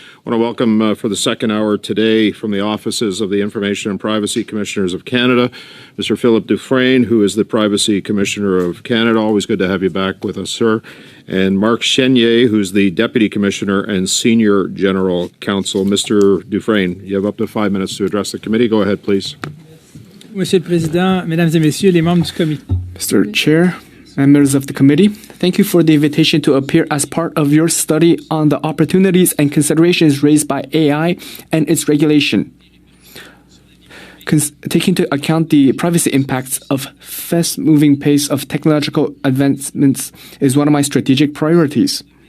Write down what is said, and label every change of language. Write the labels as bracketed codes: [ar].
[en] I want to welcome for the second hour today from the offices of the Information and Privacy Commissioners of Canada, Mr. Philip Dufresne, who is the Privacy Commissioner of Canada. Always good to have you back with us, sir. And Marc Chenier, who's the Deputy Commissioner and Senior General Counsel. Mr. Dufresne, you have up to 5 minutes to address the committee. Go ahead, please. [fr] Monsieur le Président, Mesdames et Messieurs les membres du comité. [en] Mr. Chair, members of the committee, thank you for the invitation to appear as part of your study on the opportunities and considerations raised by AI and its regulation. Taking into account the privacy impacts of fast-moving pace of technological advancements is one of my strategic priorities.